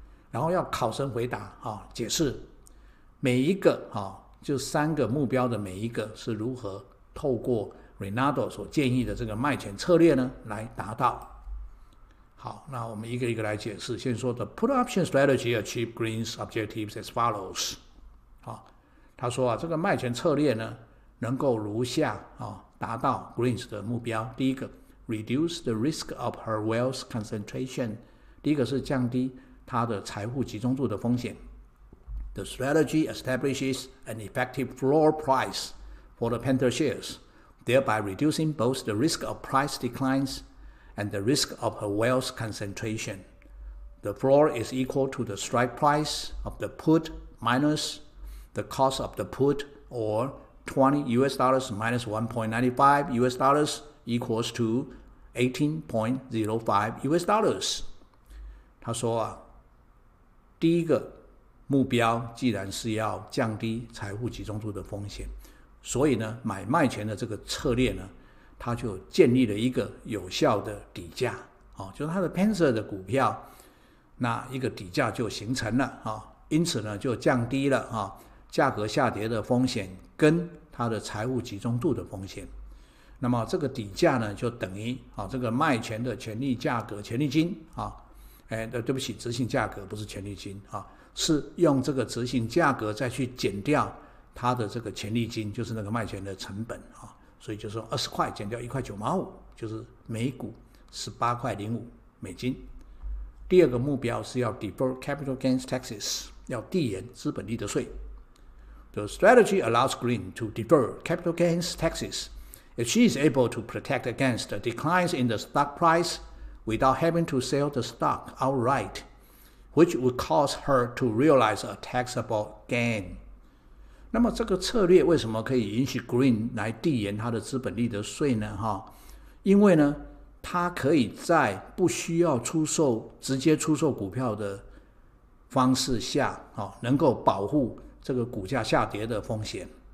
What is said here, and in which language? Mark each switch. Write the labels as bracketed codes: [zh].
[zh] 然后要考生回答解释每一个就3个目标的每一个是如何透过 Ronaldo 所建议的这个卖权策略呢来达到。好，那我们一个一个来解释。先说的 [en] put option strategy achieve Green's objectives as follows. [zh] 他说这个卖权策略呢能够如下达到 Green's 的目标。第一个 [en] reduce the risk of her wealth concentration. [zh] 第一个是降低她的财富集中度的风险。 [en] The strategy establishes an effective floor price for the Panther shares, thereby reducing both the risk of price declines and the risk of her wealth concentration. The floor is equal to the strike price of the put minus the cost of the put, or $20 minus $1.95 equals to $18.05. [zh] 他说第一个目标既然是要降低财富集中度的风险，所以呢买卖权的这个策略呢它就建立了一个有效的底价就是它的 Panther 的股票那一个底价就形成了因此呢就降低了价格下跌的风险跟它的财务集中度的风险。那么这个底价呢就等于这个卖权的权利价格权利金对不起，执行价格不是权利金是用这个执行价格再去减掉它的这个权利金，就是那个卖权的成本所以就是20块减掉1块9毛5，就是每股18块05美金。第二个目标是要 [en] defer capital gains taxes， [zh] 要递延资本利得税。 [en] The strategy allows Green to defer capital gains taxes if she is able to protect against the declines in the stock price without having to sell the stock outright, which would cause her to realize a taxable gain. [zh] 那么这个策略为什么可以允许 Green 来递延他的资本利得税呢？因为呢，他可以在不需要直接出售股票的方式下，能够保护这个股价下跌的风险。